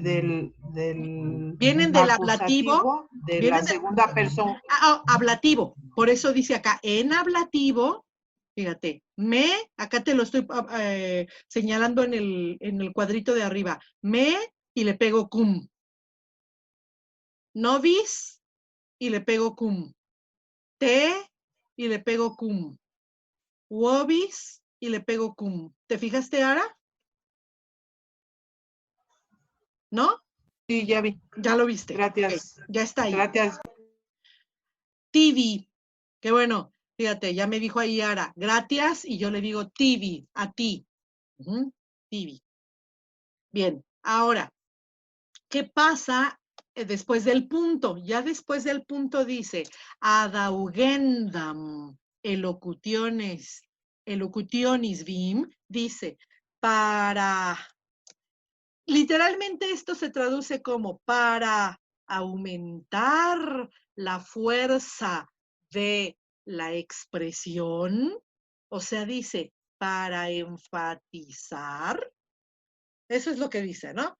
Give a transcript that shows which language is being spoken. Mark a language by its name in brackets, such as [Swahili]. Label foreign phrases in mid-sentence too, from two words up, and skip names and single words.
[Spanish] Vienen del ablativo. De la segunda persona. Ablativo. Por eso dice acá, en ablativo, fíjate, acá te lo estoy señalando en el cuadrito de arriba, y le pego cum. Novis y le pego cum. Te y le pego cum. Uobis y le pego cum. ¿Te fijaste, Ara? ¿No? Sí, ya vi. Ya lo viste. Gracias. Okay, ya está ahí. Gracias. TV. Qué bueno. Fíjate, ya me dijo ahí Ara, gracias, y yo le digo TV, a ti. TV. Bien, ahora, ¿qué pasa después del punto? Ya después del punto dice, [Latin] adaugendam elocutionis vim, [Spanish] dice, literalmente esto se traduce como para aumentar la fuerza de la expresión, o sea, dice, para enfatizar, Eso es lo que dice, ¿no?